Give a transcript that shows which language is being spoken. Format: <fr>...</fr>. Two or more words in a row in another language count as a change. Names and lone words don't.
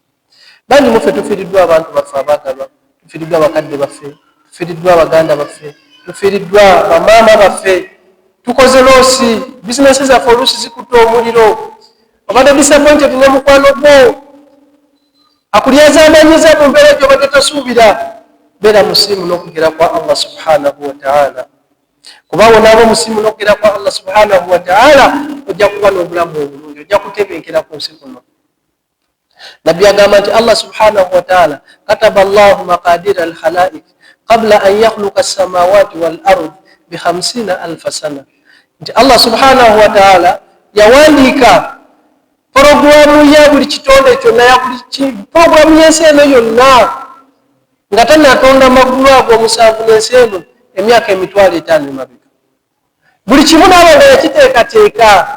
<lg>Bangi muffe tufiiriddwa abantu baffe abaagalwa, tufiiriddwa abakadde baffe, tufiiriddwa abaganda baffe, tufiiriddwa bamaama baffe, tukoze loosi, bizinesi zaffe oluusi zikutte omuliro, obadde disappointed ne mukwano gwo akulyazamanyiza mu mbeera gy'obadde tosuubira. Beera musiimu n'okugera kwa</lg> <ar>الله سبحانه وتعالى,</ar> <lg>kuba wonaaba musiimu n'okugera kwa</lg> <ar>الله سبحانه وتعالى</ar> <lg>ojja kuba n'obulamu obulungi, ojja kutebenkera ku nsi kuno. Nabbi agamba nti</lg> <ar>الله سبحانه وتعالى كتب الله مقادير الخلائق قبل أن يخلق السماوات والأرض ب 50,000 سنة.</ar> <lg>Nti</lg> <ar>الله سبحانه وتعالى</ar> <lg>yawandiika programu ya buli kitonde kyonna, ya buli programu y'ensi eno yonna nga tannatonda maggulu ago omusanvu n'ensi eno emyaka 5,000 emabega. Buli kimu naaba nga yakiteekateeka.</lg>